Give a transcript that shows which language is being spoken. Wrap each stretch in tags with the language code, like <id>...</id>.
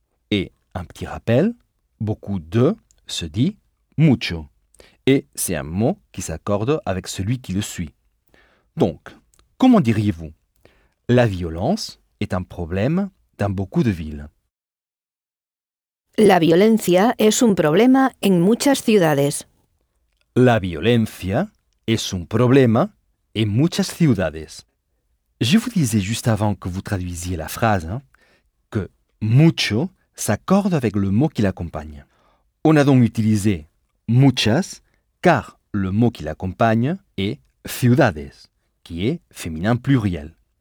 <fr>Et un petit rappel, beaucoup de se dit mucho. Et c'est un mot qui s'accorde avec celui qui le suit. Donc, comment diriez-vous la violence est un problème dans beaucoup de villes?</fr> <es>La violencia es un problema en muchas ciudades. La violencia es un problema en muchas ciudades.</es> <fr>Je vous disais juste avant que vous traduisiez la phrase hein, que mucho s'accorde avec le mot qui l'accompagne. On a donc utilisé muchas car le mot qui l'accompagne est ciudades, qui est féminin pluriel.</fr>